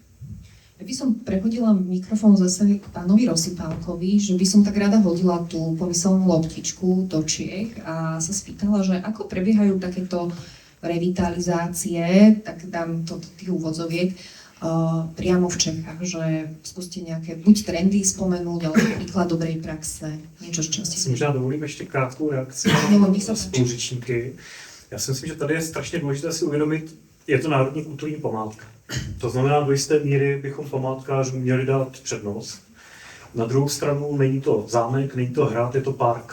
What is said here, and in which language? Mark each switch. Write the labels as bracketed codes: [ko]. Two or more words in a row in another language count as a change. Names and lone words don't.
[sk] Ja by som prehodila mikrofón zase k pánovi Rozsypálkovi, že by som tak rada hodila tú pomyselnú loptičku do Čiech a sa spýtala, že ako prebiehajú takéto revitalizácie, tak dám to do tých úvodzoviek, priamo v Čechách, že skúste nejaké buď trendy spomenúť, alebo príklad dobrej praxe, niečo, z čím ste si... [cs] Možná dovolím ještě krátkou reakci na spoluřečníky. Já si myslím, že tady je strašně důležité si uvědomit, je to národní kulturní památka. To znamená, do jisté míry bychom památkářům měli dát přednost. Na druhou stranu není to zámek, není to hrad, je to park.